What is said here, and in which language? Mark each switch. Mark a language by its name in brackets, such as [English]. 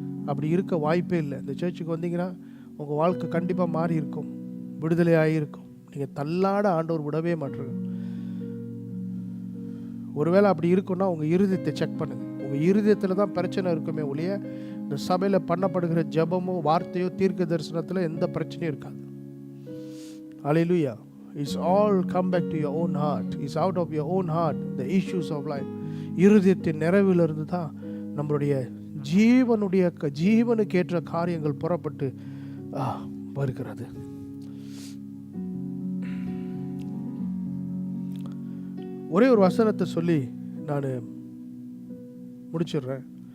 [Tamil] அப்படி இருக்க வாய்ப்பே இல்லை. இந்த சர்ச்சுக்கு வந்தீங்கன்னா உங்கள் வாழ்க்கை கண்டிப்பாக மாறி இருக்கும், விடுதலையாகி இருக்கும். நீங்கள் தள்ளாட ஆண்டவர் விடவே மாட்டார். ஒருவேளை அப்படி இருக்குன்னா உங்கள் இருதயத்தை செக் பண்ணுங்க. உங்கள் இருதயத்தில் தான் பிரச்சனை இருக்குமே ஒழிய இந்த சபையில் பண்ணப்படுகிற ஜெபமோ வார்த்தையோ தீர்க்க தரிசனத்தில் எந்த பிரச்சனையும் இருக்காது. [English] Hallelujah. It's all come back to your own heart. It's out of your own heart, the issues of life. [Tamil] இருதயத்தின் நிறைவிலிருந்து தான் நம்மளுடைய ஜீவனுக்கு ஏற்ற காரியங்கள் புறப்பட்டு வருகிறது. ஒரே ஒரு வசனத்தை சொல்லி நான் முடிச்சிடுறேன்.